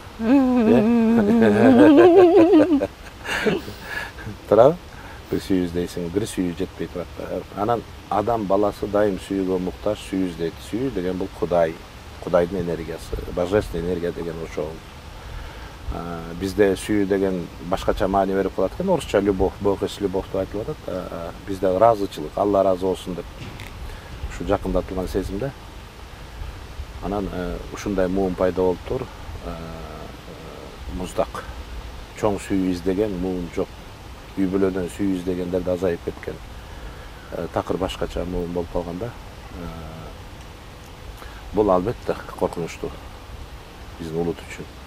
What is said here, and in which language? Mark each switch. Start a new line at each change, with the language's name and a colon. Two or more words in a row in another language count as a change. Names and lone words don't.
Kyrgyz: Туурабы? Бир сүйүү издейсиң, бир сүйүү жетпей турат. Анан адам баласы дайым сүйүүгө муктаж, сүйүү издейт. Сүйүү деген бул Кудай, Кудайдын энергиясы,
Russian: божественный энергия
Kyrgyz: деген ошол. Бизде сүйүү деген башкача маани берип калат экен. Орусча любовь,
Russian: Бог есть любовь
Kyrgyz: деп айтылып атат. Бизде ыраазычылык, Алла ыраазы болсун деп ушу жакындатылган сезим да. Анан ушундай муун пайда болуптур. Муздак, чоң сүйүү издеген муун жок. Үй бүлөдөн сүйүү издегендер да азайып кеткен. Такыр башкача муун болуп калганда, бул албетте коркунучтуу биздин улут үчүн.